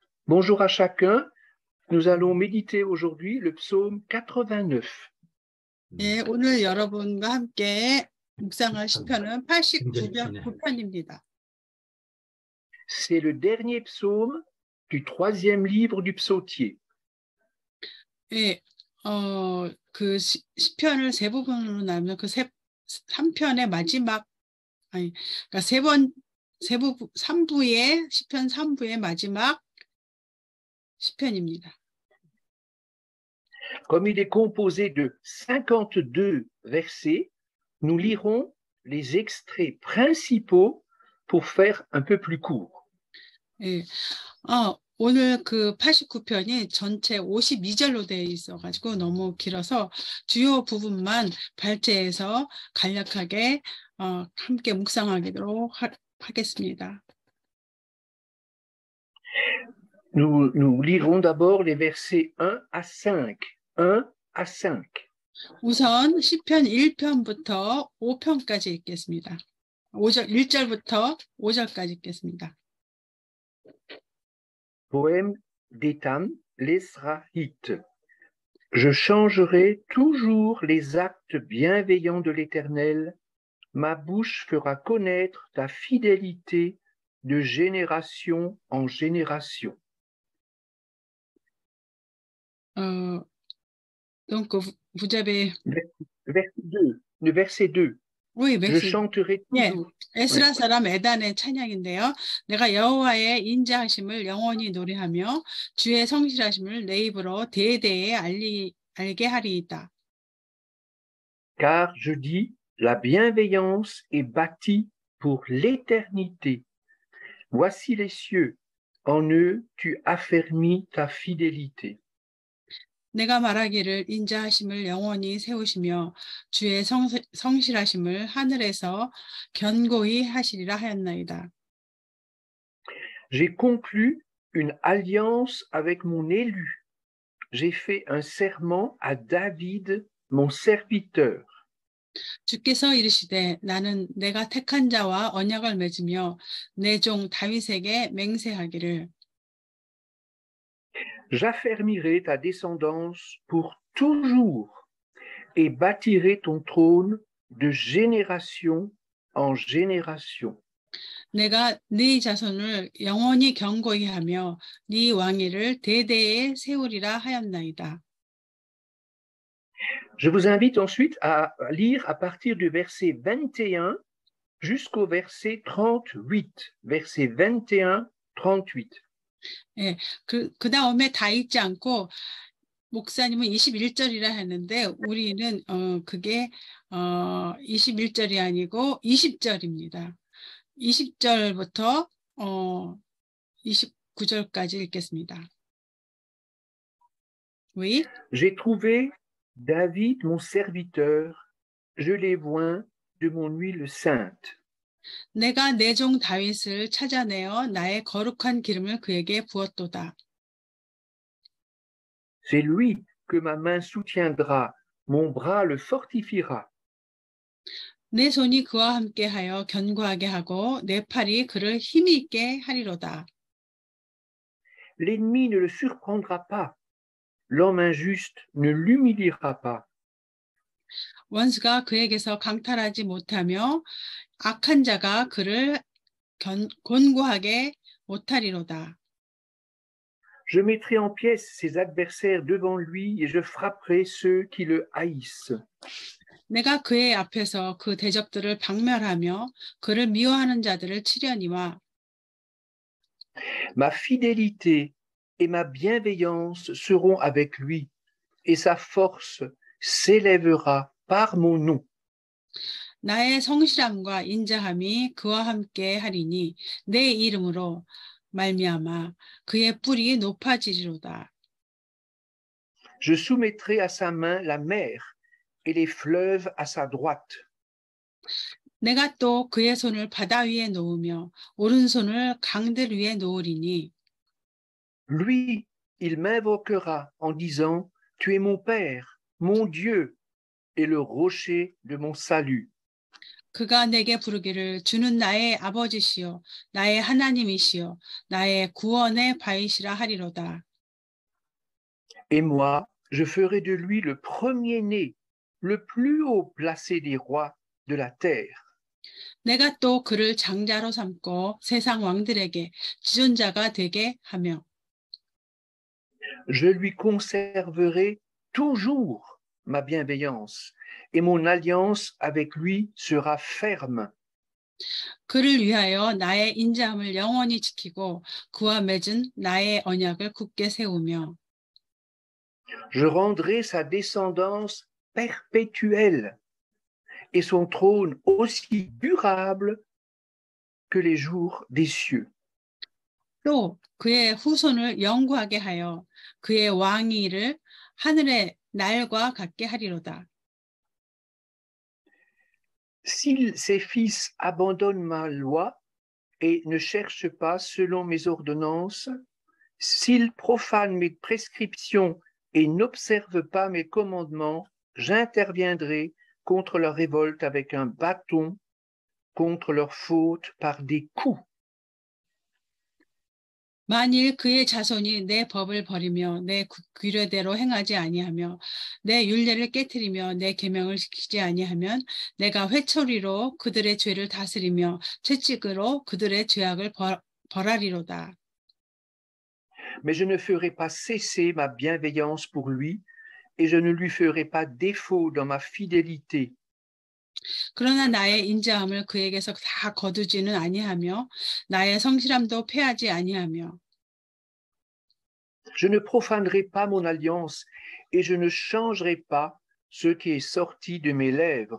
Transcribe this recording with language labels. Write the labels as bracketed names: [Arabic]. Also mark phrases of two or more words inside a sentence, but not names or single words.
[French] Bonjour à chacun. Nous allons méditer aujourd'hui le psaume 89. [Korean] 예, 오늘 여러분과 함께 묵상할 시편은 89편입니다. [French] C'est le dernier psaume du troisième livre du psautier. [Korean] 예, 그 시편을 세 부분으로 나누면 그 3편의 마지막, 그러니까 3부의 시편 3부의 마지막 시편입니다. [French] Comme il est composé de 52 versets, nous lirons les extraits principaux pour faire un peu plus court. [Korean] 예, 오늘 그 89편이 전체 52절로 되어 있어가지고 너무 길어서 주요 부분만 발제해서 간략하게 함께 묵상하도록 하겠습니다. [French] Nous lirons d'abord les versets 1 à 5. 1 à 5. [Korean] 우선 시편 1편부터 5편까지 읽겠습니다. 1절부터 5절까지 읽겠습니다. [French] Poème d'Étam, l'Ezrahite. Je changerai toujours les actes bienveillants de l'Éternel. Ma bouche fera connaître ta fidélité de génération en génération. Donc, vous avez... Verset 2. Oui, Je chanterai toujours. [Korean] 에스라 사람 에단의 찬양인데요. 내가 여호와의 인자하심을 영원히 노래하며 주의 성실하심을 내 입으로 대대에 알게 하리이다. [French] Car je dis, la bienveillance est bâtie pour l'éternité. Voici les cieux, en eux tu affermis ta fidélité. [Korean] 내가 말하기를 인자하심을 영원히 세우시며 주의 성실하심을 하늘에서 견고히 하시리라 하였나이다. [French] J'ai conclu une alliance avec mon élu. J'ai fait un serment à David, mon serviteur. [Korean] 주께서 이르시되 나는 내가 택한 자와 언약을 맺으며 내 종 다윗에게 맹세하기를 [French] J'affermirai ta descendance pour toujours et bâtirai ton trône de génération en génération. [Korean] 내가 네 자손을 영원히 견고히 하며 네 왕위를 대대에 세우리라 하였나이다. [French] Je vous invite ensuite à lire à partir du verset 21 jusqu'au verset 38. Verset 21, 38. [Korean] 예, 그 다음에 다 읽지 않고 목사님은 21절이라 했는데 우리는 그게 21절이 아니고 20절입니다. 20절부터 29절까지 읽겠습니다. [French] Oui. J'ai trouvé David mon serviteur, je l'ai oint de mon huile sainte. [Korean] 내가 내 종 다윗을 찾아내어 나의 거룩한 기름을 그에게 부었도다. [French] C'est lui que ma main soutiendra, mon bras le fortifiera. [Korean] 내 손이 그와 함께하여 견고하게 하고 내 팔이 그를 힘이 있게 하리로다. [French] L'ennemi ne le surprendra pas, l'homme injuste ne l'humiliera pas. [Korean] 원수가 그에게서 강탈하지 못하며 악한 자가 그를 곤고하게 못하리로다. [French] Je mettrai en pièces ses adversaires devant lui et je frapperai ceux qui le haïssent. [Korean] 내가 그의 앞에서 그 대적들을 박멸하며 그를 미워하는 자들을 치려니와 [French] Ma fidélité et ma bienveillance seront avec lui et sa force s'élèvera par mon nom. [Korean] 나의 성실함과 인자함이 그와 함께 하리니 내 이름으로 말미암아 그의 뿔이 높아지리로다. [French] Je soumettrai à sa main la mer et les fleuves à sa droite. [Korean] 내가 또 그의 손을 바다 위에 놓으며 오른손을 강들 위에 놓으리니 [French] Lui, il m'invoquera en disant, tu es mon Père, mon Dieu et le rocher de mon salut. [Korean] 그가 내게 부르기를 주는 나의 아버지시요 나의 하나님이시요 나의 구원의 바위시라 하리로다. [French] Et moi, je ferai de lui le premier-né, le plus haut placé des rois de la terre. [Korean] 내가 또 그를 장자로 삼고 세상 왕들에게 지존자가 되게 하며 [French] Je lui conserverai toujours ma bienveillance et mon alliance avec lui sera ferme. [Korean] 그를 위하여 나의 인자함을 영원히 지키고 그와 맺은 나의 언약을 굳게 세우며 [French] Je rendrai sa descendance perpétuelle et son trône aussi durable que les jours des cieux. [Korean] 또 그의 후손을 영구하게 하여 그의 왕위를 하늘의 날과 같게 하리로다. [French] Si ses fils abandonnent ma loi et ne cherchent pas selon mes ordonnances, s'ils profanent mes prescriptions et n'observent pas mes commandements, j'interviendrai contre leur révolte avec un bâton, contre leur faute par des coups. [Korean] 만일 그의 자손이 내 법을 버리며 내 규례대로 행하지 아니하며 내 율례를 깨뜨리며 내 계명을 지키지 아니하면 내가 회초리로 그들의 죄를 다스리며 채찍으로 그들의 죄악을 벌하리로다. [French] Mais je ne ferai pas cesser ma bienveillance pour lui et je ne lui ferai pas défaut dans ma fidélité. [Korean] 그러나 나의 인자함을 그에게서 다 거두지는 아니하며 나의 성실함도 패하지 아니하며 [French] Je ne profanerai pas mon alliance et je ne changerai pas ce qui est sorti de mes lèvres.